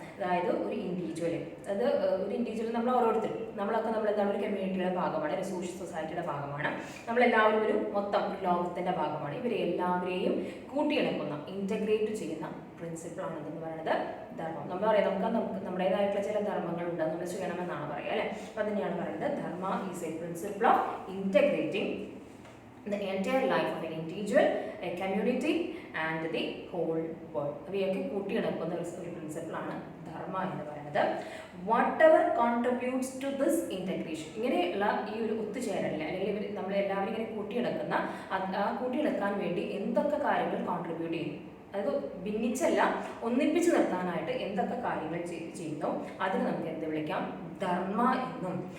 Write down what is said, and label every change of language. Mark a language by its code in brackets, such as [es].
[ml] അതായത് ഒരു ഇൻഡിവിജ്വൽ, അത് ഒരു ഇൻഡിവിജ്വൽ നമ്മൾ ഓരോരുത്തരും നമ്മളൊക്കെ എന്താണ് ഒരു കമ്മ്യൂണിറ്റിയുടെ ഭാഗമാണ്, ഒരു സോഷ്യൽ സൊസൈറ്റിയുടെ ഭാഗമാണ്. നമ്മളെല്ലാവരും ഒരു മൊത്തം ലോകത്തിൻ്റെ ഭാഗമാണ്. ഇവരെ എല്ലാവരെയും കൂട്ടിയിണക്കുന്ന ഇൻറ്റഗ്രേറ്റ് ചെയ്യുന്ന പ്രിൻസിപ്പിളാണ് എന്ന് പറയുന്നത് ധർമ്മം. നമ്മൾ പറയാം നമുക്ക് നമ്മുടേതായിട്ടുള്ള ചില ധർമ്മങ്ങളുണ്ട്, നമ്മൾ ചെയ്യണമെന്നാണ് പറയുക അല്ലേ. അപ്പോൾ തന്നെയാണ് പറയുന്നത് [en] Dharma is a principle of integrating the entire life of an individual, a community and the whole world. [ml] അവയൊക്കെ കൂട്ടിയിണക്കുന്ന ഒരു പ്രിൻസിപ്പിളാണ് ധർമ്മ എന്ന് പറയുന്നത്. [en] whatever contributes to this integration, [ml] ഇങ്ങനെയുള്ള ഈ ഒരു ഒത്തുചേരലിൽ അല്ലെങ്കിൽ നമ്മളെല്ലാവരും ഇങ്ങനെ കൂട്ടിയിണക്കുന്ന ആ കൂട്ടിയിണക്കാൻ വേണ്ടി എന്തൊക്കെ കാര്യങ്ങൾ കോൺട്രിബ്യൂട്ട് ചെയ്യും, അതായത് ഭിന്നിച്ചല്ല ഒന്നിപ്പിച്ച് നിർത്താനായിട്ട് എന്തൊക്കെ കാര്യങ്ങൾ ചെയ്യുന്നു അതിന് നമുക്ക് എന്ത് വിളിക്കാം? ധർമ്മ എന്നും.